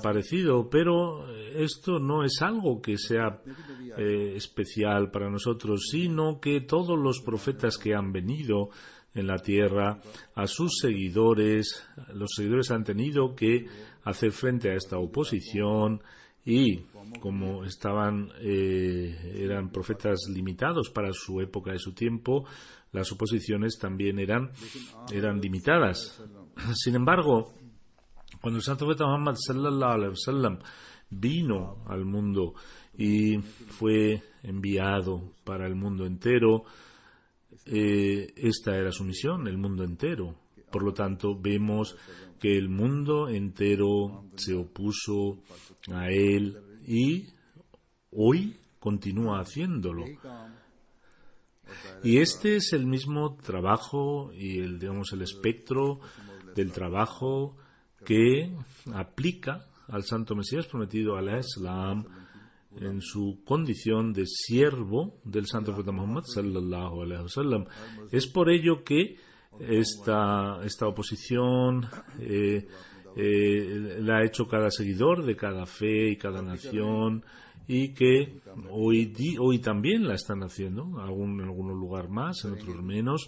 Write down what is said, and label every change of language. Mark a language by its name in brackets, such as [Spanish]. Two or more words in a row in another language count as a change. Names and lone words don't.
[Spanish] aparecido, pero esto no es algo que sea especial para nosotros, sino que todos los profetas que han venido en la tierra, a sus seguidores, los seguidores han tenido que hacer frente a esta oposición, y como eran profetas limitados para su época y su tiempo, las oposiciones también eran limitadas. Sin embargo, cuando el Santo Profeta Muhammad [Arabic] صلى الله عليه وسلم [Spanish] vino al mundo y fue enviado para el mundo entero, esta era su misión, el mundo entero. Por lo tanto, vemos que el mundo entero se opuso a él y hoy continúa haciéndolo. Y este es el mismo trabajo y el espectro del trabajo que aplica al Santo Mesías prometido, al Islam, en su condición de siervo del Santo Profeta Muhammad [Arabic] صلى الله عليه وسلم. [Spanish] Es por ello que esta oposición la ha hecho cada seguidor de cada fe y cada nación, y que hoy también la están haciendo, en algún lugar más, en otros menos.